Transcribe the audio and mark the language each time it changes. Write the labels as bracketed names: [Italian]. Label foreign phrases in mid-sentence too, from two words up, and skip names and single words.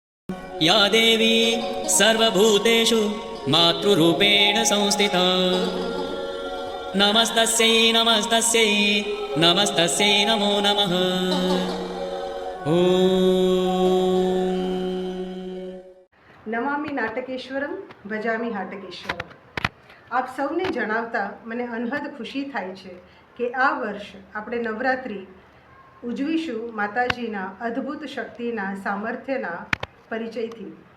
[Sanskrit] या देवी सर्वभूतेषु मातृरूपेण संस्थिता नमस्तस्यै नमस्तस्यै नमस्तस्यै नमो नमः। नमामि नाटकेश्वरम भजामि हाटकेश्वरम. [Gujarati] આપ સૌને જણાવતા મને અનહદ ખુશી થાય છે કે આ વર્ષ આપણે નવરાત્રિ ઉજવીશું માતાજીના અદ્ભુત શક્તિના સામર્થ્યના પરિચયથી.